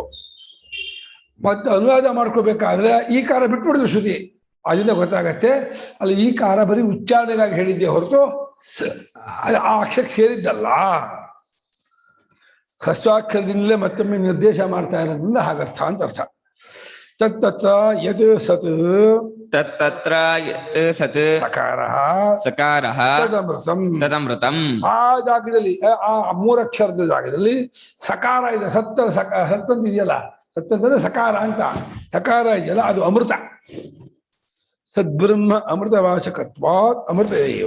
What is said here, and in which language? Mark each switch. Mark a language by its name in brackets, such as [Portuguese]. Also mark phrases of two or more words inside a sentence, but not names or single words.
[Kannada] ಮತ್ತೆ ಅನುವಾದ ಮಾಡ್ಕೋಬೇಕಾದ್ರೆ ಈಕಾರ ಬಿಟ್ಬಿಡಿದ್ರು ಶ್ರುತಿ. ಅದರಿಂದ ಗೊತ್ತಾಗತ್ತೆ ಅಲ್ಲಿ ಈಕಾರ ಬರೀ ಉಚ್ಚಾರಣೆಗಾಗಿ ಹೇಳಿದ್ದೆ ಹೊರತು ಆ ಅಕ್ಷರಕ್ಕೆ ಸೇರಿದ್ದಲ್ಲ. ಹ್ರಸ್ವಾಕ್ಷರದಿಂದಲೇ ಮತ್ತೊಮ್ಮೆ ನಿರ್ದೇಶ ಮಾಡ್ತಾ ಇರೋದ್ರಿಂದ ಹಾಗರ್ಥ ಅಂತ ಅರ್ಥ. [Sanskrit] ತತ್ತತ್ರ ಯತ್ ಸತ್ ತತ್ತತ್ರ ಯತ್ ಸತ್ ಸಕಾರಃ ಸಕಾರಃ ತದಮೃತಂ. ತದಮೃತಂ. [Kannada] ಆ ಜಾಗದಲ್ಲಿ ಆ 3 ಅಕ್ಷರದ ಜಾಗದಲ್ಲಿ ಸಕಾರ ಇದೆ. ಸತ್ತಂತ ಇದೆಯಲ್ಲ, ಸತ್ತಂತಂದ್ರೆ ಸಕಾರ ಅಂತ. ಸಕಾರ ಇದೆಯಲ್ಲ ಅದು ಅಮೃತ. [Sanskrit] ಸದ್ಬ್ರಹ್ಮ ಅಮೃತವಾಚಕತ್ವಾತ್ ಅಮೃತ ಏವ.